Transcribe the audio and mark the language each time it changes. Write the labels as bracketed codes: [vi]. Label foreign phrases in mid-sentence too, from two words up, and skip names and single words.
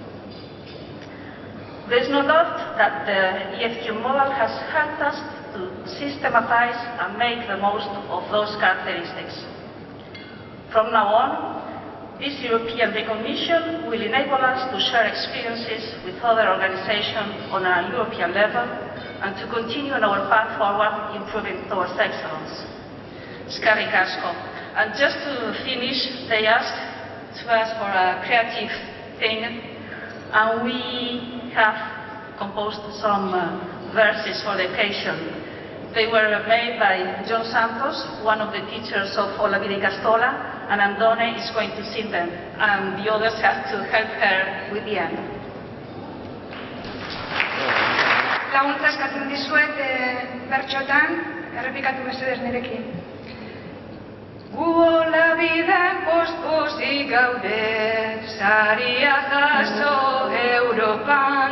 [en] There is no doubt that the EFQ model has helped us to systematize and make the most of those characteristics. From now on, this European recognition will enable us to share experiences with other organizations on a European level and to continue on our path forward, improving towards excellence. [eu] Eskerrik asko. [en] And just to finish, they asked us for a creative thing, and we have composed some verses for the occasion. They were made by John Santos, one of the teachers of Olabide Ikastola, and Andone is going to sing them, and the others have to help her with the end. [eu] Laguntza eskatzen dizuet bertxotan, errepikatu mesedez nirekin. Gu Olabidean poz-pozik gaude, saria jaso Europan.